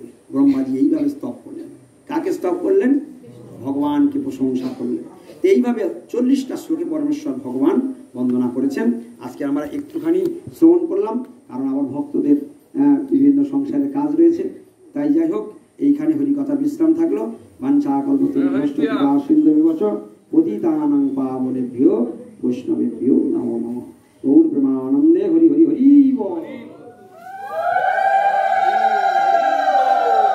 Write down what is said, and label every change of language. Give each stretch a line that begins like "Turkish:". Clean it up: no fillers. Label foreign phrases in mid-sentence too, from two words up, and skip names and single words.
Bangla: ব্রহ্মাজি এইভাবে স্তব করলেন। কাকে স্তব করলেন? ভগবানকে প্রশংসা করলেন। এইভাবে 40টা শ্লোকে পরমেশ্বর ভগবান বন্দনা করেছেন। আজকে আমরা একটুখানি শ্রবণ করলাম, কারণ আমার ভক্তদের বিভিন্ন সংসারের কাজ রয়েছে। তাই যাই হোক, এইখানে হরিকথা বিশ্রাম থাকলো।
Sanskrit: বাঞ্ছা কল্পতরুভ্যশ্চ সিন্ধুভ্যশ্চ পতিতানাং পাবনেভ্যো বৈষ্ণবেভ্যো নমো নমঃ।
Bangla: গৌর প্রেমানন্দে হরি হরি হরি বল।